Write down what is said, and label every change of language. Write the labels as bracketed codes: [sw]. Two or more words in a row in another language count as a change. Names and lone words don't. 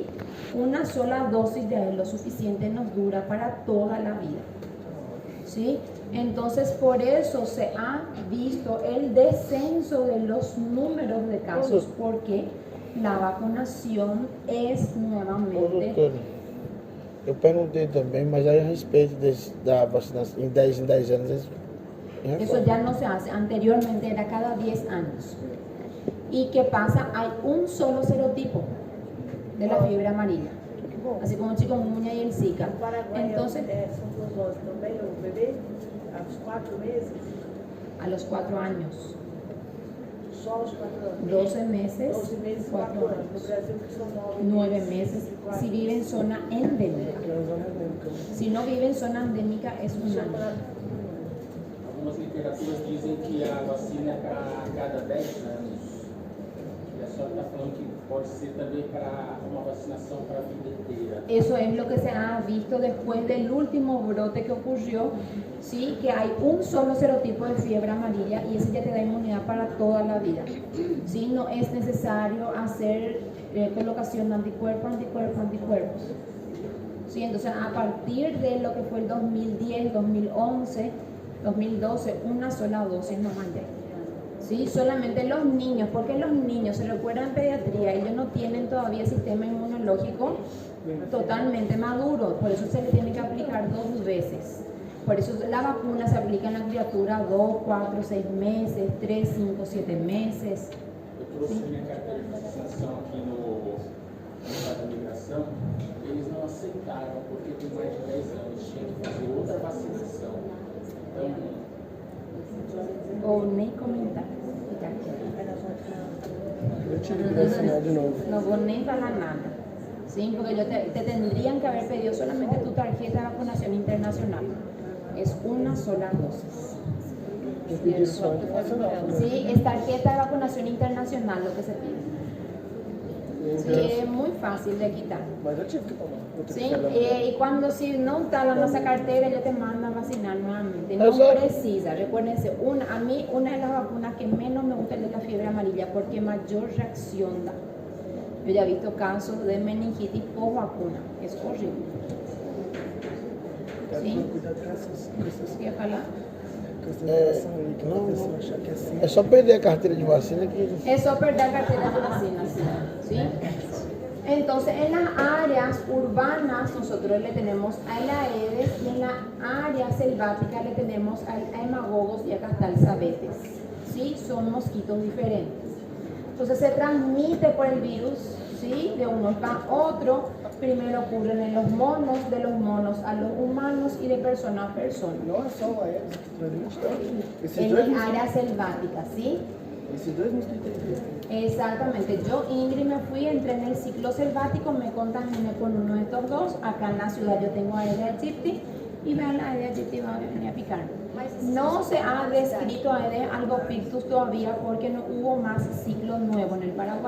[es] Una sola dosis de lo suficiente nos dura para toda la vida. ¿Sí? Entonces, por eso se ha visto el descenso de los números de casos, porque la vacunación es nuevamente... [pt] Eu perguntei também, mas aí a respeito da vacinação em 10 anos. [es] Eso ya no se hace. Anteriormente era cada 10 años. ¿Y qué pasa? Hay un solo serotipo de la fiebre amarilla. Así como el chikungunya y el Zika. Entonces, a los 4 años. 12 meses, 4 años, 9 meses, si vive en zona endémica. Si no vive en zona endémica es un año. [pt] Algumas literaturas dizem que a vacina é para cada 10 anos. E a senhora está falando que pode ser também para uma vacinação para a vida inteira. [es] Eso es lo que se ha visto después del último brote que ocurrió, ¿sí? Que hay un solo serotipo de fiebre amarilla y ese ya te da inmunidad para toda la vida. ¿Sí? No es necesario hacer colocación de anticuerpos. ¿Sí? Entonces, a partir de lo que fue el 2010, 2011, 2012, una sola dosis no mandé. ¿Sí? Solamente los niños, porque los niños, se recuerdan en pediatría, ellos no tienen todavía sistema inmunológico totalmente maduro, por eso se le tiene que aplicar 2 veces. Por eso la vacuna se aplica en la criatura 2, 4, 6 meses, 3, 5, 7 meses. [pt] Eu trouxe minha carteira de vacinação aqui no Estado da Migração, eles não aceitaram, porque tem mais de 10 anos, tinha que fazer outra vacinação. Então, O nem comentar. Eu tive que assinar de novo. [es] No voy [pt] ni falar nada. [es] ¿Sí? Porque te tendrían que haber pedido solamente tu tarjeta de vacunación internacional. Es una sola dosis. Sí, es tarjeta de vacunación internacional lo que se pide. Sí, es muy fácil de quitar. [pt] Mas eu tive que tomar. [es] Sí, y cuando si no está en esa cartera, ellos te mandan a vacinar nuevamente. No Eso- precisa, recuérdense, a mí una de las vacunas que menos me gusta es de la fiebre amarilla porque mayor reacción da. Yo ya he visto casos de meningitis post vacuna, es horrible. ¿Sí? ¿Qué ojalá? [pt] É só perder a carteira de vacina que. [es] Es perder cartera de vacina, ¿sí? Entonces, en las áreas urbanas nosotros le tenemos a la Aedes y en la área selvática le tenemos a hemagogos y a castalzabetes, ¿sí? Son mosquitos diferentes. Entonces, se transmite por el virus, ¿sí? De uno a otro. Primero ocurren en los monos, de los monos a los humanos y de persona a persona. [pt] Não é só a Aedes que transmite, esses [es] En [pt] dois [es] el [pt] mosquitos. [es] área selvática, ¿sí? [pt] Esses dois mosquitos aí. [es] Exactamente, yo Ingrid me fui, entré en el ciclo selvático, me contaminé con uno de estos dos. Acá en la ciudad yo tengo Aedes aegypti y vean la Aedes aegypti va a venir a picar. No se ha descrito Aedes albopictus todavía porque no hubo más ciclo nuevo en el Paraguay.